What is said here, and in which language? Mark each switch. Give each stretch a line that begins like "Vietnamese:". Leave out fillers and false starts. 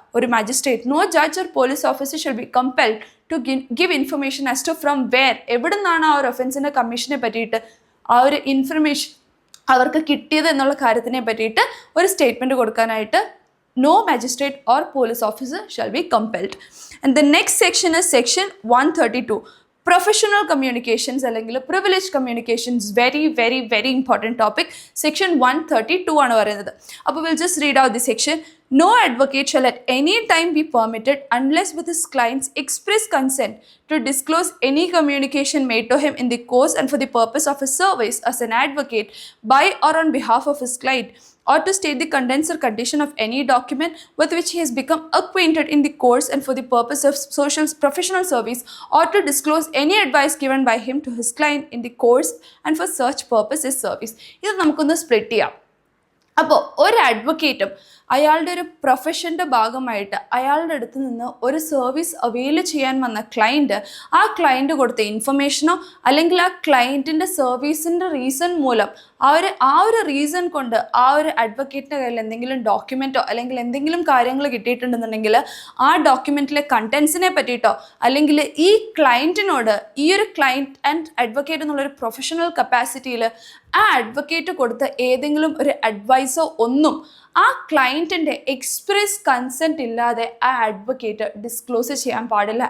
English: ഒരു magistrate, no judge or police officer should be compelled to give information as to from where,
Malayalam: എവിടുന്നാണ് ആ ഒരു ഒഫൻസിൻ്റെ കമ്മീഷനെ പറ്റിയിട്ട് ആ ഒരു ഇൻഫർമേഷൻ അവർക്ക് കിട്ടിയത് എന്നുള്ള കാര്യത്തിനെ പറ്റിയിട്ട് ഒരു സ്റ്റേറ്റ്മെൻറ്റ് കൊടുക്കാനായിട്ട്
English: No magistrate or police officer shall be compelled. And the next section is section 132 professional communications അല്ലെങ്കിൽ privilege communications. Very very very important topic. Section 132
Malayalam: ആണ് പറയുന്നത്.
English: അപ്പോൾ will just read out the section. No advocate shall at any time be permitted unless with his client's express consent to disclose any communication made to him in the course and for the purpose of his service as an advocate by or on behalf of his client, or to state the contents or condition of any document with which he has become acquainted in the course and for the purpose of professional service, or to disclose any advice given by him to his client in the course and for such purpose is service.
Malayalam: ഇത് നമുക്കൊന്ന് split ചെയ്യാം. അപ്പോൾ ഒരു അഡ്വക്കേറ്റും അയാളുടെ ഒരു പ്രൊഫഷൻ്റെ ഭാഗമായിട്ട് അയാളുടെ അടുത്ത് നിന്ന് ഒരു സർവീസ് അവെയിൽ ചെയ്യാൻ വന്ന ക്ലയൻറ്റ് ആ ക്ലയൻറ്റ് കൊടുത്ത ഇൻഫർമേഷനോ അല്ലെങ്കിൽ ആ ക്ലയൻറ്റിൻ്റെ സർവീസിൻ്റെ റീസൺ മൂലം ആ ഒരു റീസൺ കൊണ്ട് ആ ഒരു അഡ്വക്കേറ്റിൻ്റെ കയ്യിൽ എന്തെങ്കിലും ഡോക്യുമെൻറ്റോ അല്ലെങ്കിൽ എന്തെങ്കിലും കാര്യങ്ങൾ കിട്ടിയിട്ടുണ്ടെന്നുണ്ടെങ്കിൽ ആ ഡോക്യുമെൻറ്റിലെ കണ്ടൻസിനെ പറ്റിയിട്ടോ അല്ലെങ്കിൽ ഈ ക്ലയൻറ്റിനോട് ഈ ഒരു ക്ലയൻറ്റ് ആൻഡ് അഡ്വക്കേറ്റ് എന്നുള്ളൊരു പ്രൊഫഷണൽ കപ്പാസിറ്റിയിൽ ആ അഡ്വക്കേറ്റ് കൊടുത്ത ഏതെങ്കിലും ഒരു അഡ്വൈസോ ഒന്നും ആ ക്ലയൻറ്റിൻ്റെ എക്സ്പ്രസ് കൺസെൻറ്റ് ഇല്ലാതെ ആ അഡ്വക്കേറ്റ് ഡിസ്ക്ലോസ് ചെയ്യാൻ പാടില്ല.